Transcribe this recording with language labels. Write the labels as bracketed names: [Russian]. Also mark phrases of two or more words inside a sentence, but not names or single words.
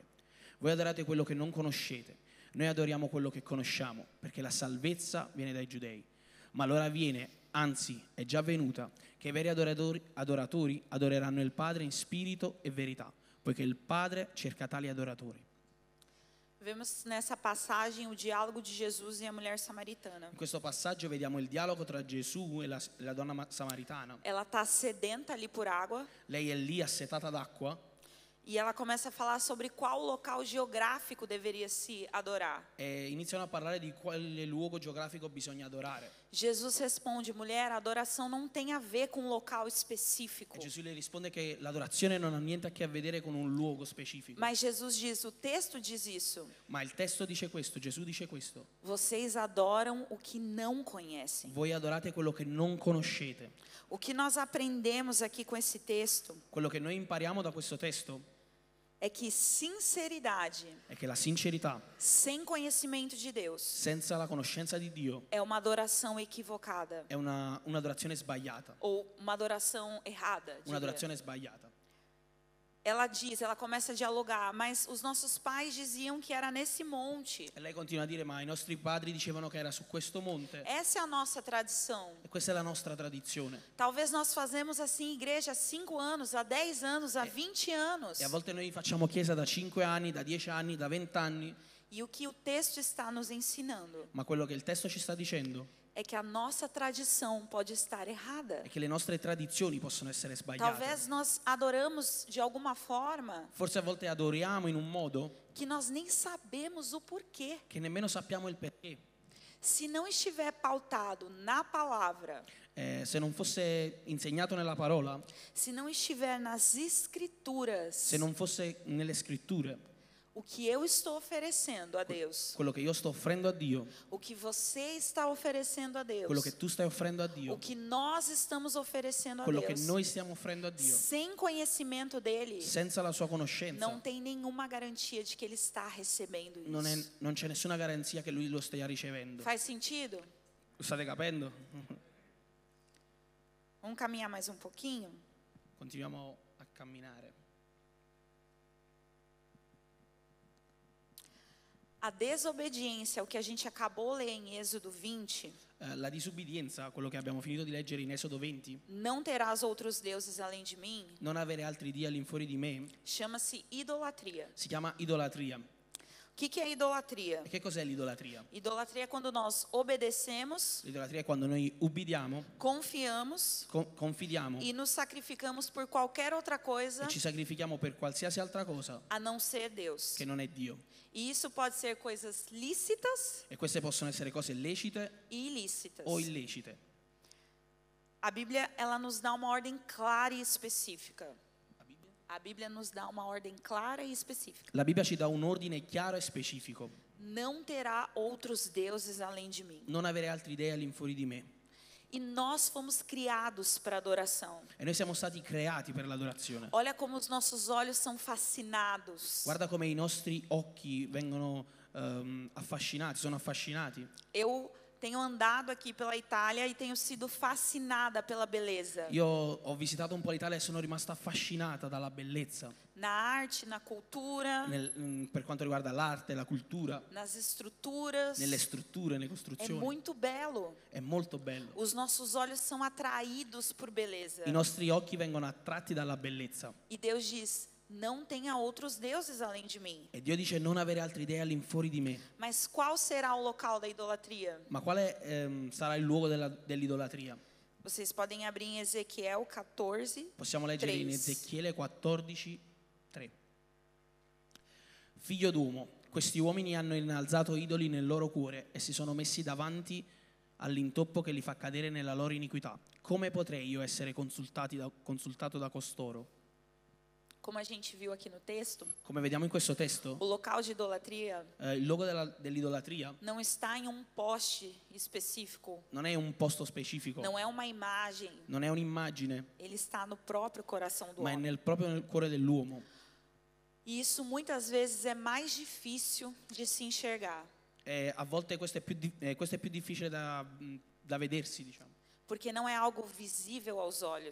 [Italian] Voi adorate quello che non conoscete, noi adoriamo quello che conosciamo, perché la salvezza viene dai giudei. Ma l'ora viene, anzi è già venuta, che i veri adoratori adoreranno il Padre in spirito e verità, poiché il Padre cerca tali adoratori. [Portuguese] Vemos nessa passagem o diálogo de Jesus e a mulher samaritana. [Italian] In questo passaggio vediamo il dialogo tra Gesù e la donna samaritana. [Portuguese] Ela está sedenta ali por água [Italian] Lei è lì assetata d'acqua [Portuguese] e ela começa a falar sobre qual local geográfico deveria se adorar. [Italian] e iniziano a parlare di quale luogo geografico bisogna adorare. [Portuguese] Jesus responde: mulher, a adoração não tem a ver com um local específico. [Italian] E Gesù le risponde che l'adorazione non ha niente a che vedere con un luogo specifico. [Portuguese] Mas Jesus diz, o texto diz isso: [Italian] Ma il testo dice questo, Gesù dice questo. [Portuguese] vocês adoram o que não conhecem. [Italian] Voi adorate quello che non conoscete. [Portuguese] O que nós aprendemos aqui com esse texto [Italian] Quello che noi impariamo da questo testo [Portuguese] é que sinceridade [Italian] è che la sincerità, [Portuguese] sem conhecimento de Deus [Italian] senza la conoscenza di Dio, [Portuguese] é uma adoração equivocada [Italian] è un'adorazione sbagliata. [Portuguese] ou uma adoração errada. diria. [Italian] Un'adorazione sbagliata. [Portuguese] Ela começa a dialogar, mas os nossos pais diziam que era nesse monte. [Italian] E lei continua a dire, ma i nostri padri dicevano che era su questo monte. [Portuguese] Essa é a nossa tradição. [Italian] E questa è la nostra tradizione. [Portuguese] Talvez nós fazemos assim igreja há 5 anos, há 10 anos, há 20 anos. [Italian] E a volte noi facciamo chiesa da 5 anni, da 10 anni, da 20 anni. [Portuguese] E o que o texto está nos ensinando [Italian] Ma quello che il testo ci sta dicendo [Portuguese] é que a nossa tradição pode estar errada. [Italian] è che le nostre tradizioni possono essere sbagliate. [Portuguese] Talvez nós adoramos de alguma forma [Italian] Forse a volte adoriamo in un modo [Portuguese] que nós nem sabemos o porquê. [Italian] che nemmeno sappiamo il perché. [Portuguese] Se não estiver pautado na palavra, [Italian] Se non fosse insegnato nella parola, [Portuguese] se não estiver nas escrituras, [Italian] se non fosse nelle scritture, [Portuguese] o que eu estou oferecendo a Deus, [Italian] quello che io sto offrendo a Dio, [Portuguese] o que você está oferecendo a Deus, [Italian] quello che tu stai offrendo a [Portuguese] o [Italian] Dio, [Portuguese] que nós estamos oferecendo a [Italian] quello che [Portuguese] Deus, [Italian] noi stiamo offrendo a Dio, [Portuguese] sem conhecimento dele, [Italian] senza la sua conoscenza, [Portuguese] não tem nenhuma garantia de que ele está recebendo isso. [Italian] non c'è nessuna garanzia che lui lo stia ricevendo. [Portuguese] Faz sentido? [Italian] Lo state capendo? [Portuguese] Vamos caminhar mais um pouquinho? [Italian] Continuiamo a camminare. [Portuguese] A desobediência, o que a gente acabou de ler em Êxodo 20, [Italian] La disubbidienza, quello che abbiamo finito di leggere in Esodo 20, [Portuguese] não terás outros deuses além de mim, [Italian] non avere altri Dio all'infuori di me, [Portuguese] chama-se idolatria. [Italian] si chiama idolatria. [Portuguese] O que é idolatria? [Italian] E che cos'è l'idolatria? [Portuguese] Idolatria é quando nós obedecemos, [Italian] L'idolatria è quando noi ubbidiamo, [Portuguese] confiamos [Italian] confidiamo [Portuguese] e nos sacrificamos por qualquer outra coisa [Italian] e ci sacrifichiamo per qualsiasi altra cosa [Portuguese] a não ser Deus. [Italian] che non è Dio. [Portuguese] E isso pode ser coisas lícitas [Italian] E queste possono essere cose lecite [Portuguese] e ilícitas. [Italian] o illecite. [Portuguese] A Bíblia, ela nos dá uma ordem clara e específica. A Bíblia nos dá uma ordem clara e específica. [Italian] La Bibbia ci dà un ordine chiaro e specifico. [Portuguese] Não terá outros deuses além de mim. [Italian] Non avere altri dei all'infuori di me. [Portuguese] E nós fomos criados para adoração. [Italian] E noi siamo stati creati per l'adorazione. [Portuguese] Olha como os nossos olhos são fascinados. [Italian] Guarda come i nostri occhi vengono affascinati, sono affascinati. [Portuguese] Eu tenho andado aqui pela Itália e tenho sido fascinada pela beleza. [Italian] Io ho visitato un po' l'Italia e sono rimasta affascinata dalla bellezza, [Portuguese] Na arte, na cultura, [Italian] per quanto riguarda l'arte, la cultura, [Portuguese] nas estruturas. [Italian] nelle strutture, nelle [Portuguese] É [Italian] costruzioni. [Portuguese] muito belo. [Italian] È molto bello. [Portuguese] Os nossos olhos são atraídos por beleza. [Italian] I nostri occhi vengono attratti dalla bellezza. [Portuguese] E Deus diz: não tenha outros deuses além de mim. [Italian] E Dio dice non avere altri dei all'infuori di me. [Portuguese] Mas qual será o local da idolatria? [Italian] Ma quale sarà il luogo dell'idolatria? [Portuguese] Vocês podem abrir em Ezequiel 14. [Italian] Possiamo leggere in 3. Ezechiele 14, 3. Figlio d'uomo, questi uomini hanno innalzato idoli nel loro cuore e si sono messi davanti all'intoppo che li fa cadere nella loro iniquità. Come potrei io essere consultato da costoro? [Portuguese] Como a gente viu aqui no texto, [Italian] Come vediamo in questo testo, [Portuguese] o local de idolatria [Italian] il luogo dell'idolatria [Portuguese] não está em um poste específico, [Italian] non è un posto specifico, [Portuguese] não é uma imagem, [Italian] non è un'immagine, [Portuguese] ele está no próprio coração do [Italian] ma è [Portuguese] homem. [Italian] proprio nel cuore dell'uomo. [Portuguese] E isso muitas vezes é mais difícil de se enxergar, [Italian] E a volte questo è più difficile da vedersi, diciamo, [Portuguese] porque não é algo visível aos olhos.